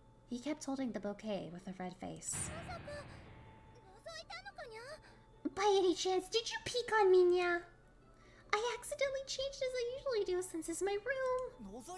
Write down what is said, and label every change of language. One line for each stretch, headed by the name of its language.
English: He kept holding the bouquet with a red face.
Japanese: まさか覗いたのかにゃ
English: By any chance, did you peek on me, Nya? I accidentally changed as I usually do since it's my room.